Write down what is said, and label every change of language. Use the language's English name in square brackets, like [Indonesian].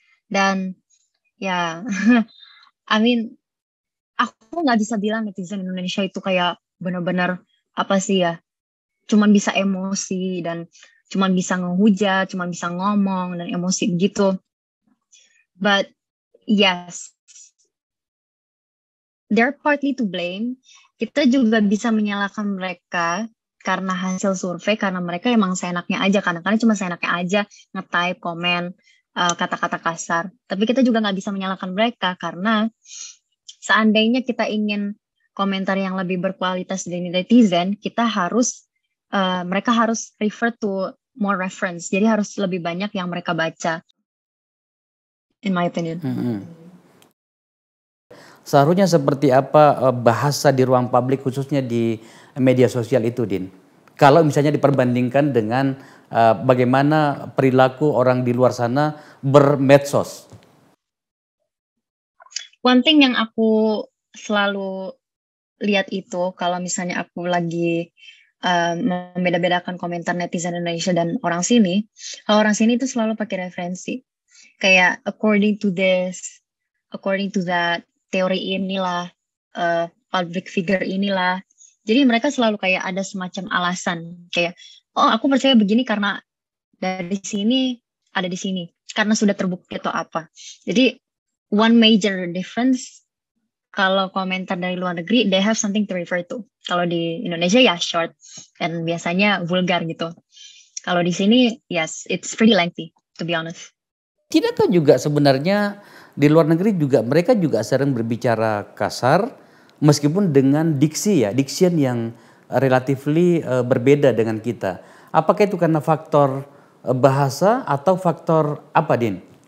[Indonesian] Dan ya, [English] I mean, [Indonesian] aku nggak bisa bilang netizen Indonesia itu kayak benar-benar apa sih ya, cuman bisa emosi dan cuman bisa ngehujat, cuman bisa ngomong dan emosi begitu. [English] But yes, they're partly to blame. [Indonesian] Kita juga bisa menyalahkan mereka karena hasil survei, karena mereka emang seenaknya aja, kadang-kadang cuma seenaknya aja nge-type, komen, kata-kata kasar. Tapi kita juga nggak bisa menyalahkan mereka karena seandainya kita ingin komentar yang lebih berkualitas dari netizen, mereka harus [English] refer to more reference. [Indonesian] Jadi harus lebih banyak yang mereka baca, [English] in my opinion. [Indonesian] Seharusnya seperti apa bahasa di ruang publik khususnya di media sosial itu, Din? Kalau misalnya diperbandingkan dengan bagaimana perilaku orang di luar sana bermedsos. [English] One thing [Indonesian] yang aku selalu lihat itu kalau misalnya aku lagi membeda-bedakan komentar netizen Indonesia dan orang sini, kalau orang sini itu selalu pakai referensi. [English] Kayak according to this, according to that, [Indonesian] teori inilah, [English] public figure [Indonesian] inilah. Jadi mereka selalu kayak ada semacam alasan. Kayak, oh aku percaya begini karena dari sini ada di sini. Karena sudah terbukti atau apa. Jadi [English] one major difference, [Indonesian] kalau komentar dari luar negeri, [English] they have something to refer to. [Indonesian] Kalau di Indonesia ya short dan biasanya vulgar gitu. Kalau di sini, [English] yes, it's pretty lengthy, to be honest. [Indonesian] Tidakkah juga sebenarnya di luar negeri juga mereka juga sering berbicara kasar meskipun dengan diction yang relatively berbeda dengan kita. Apakah itu karena faktor bahasa atau faktor apa, Din?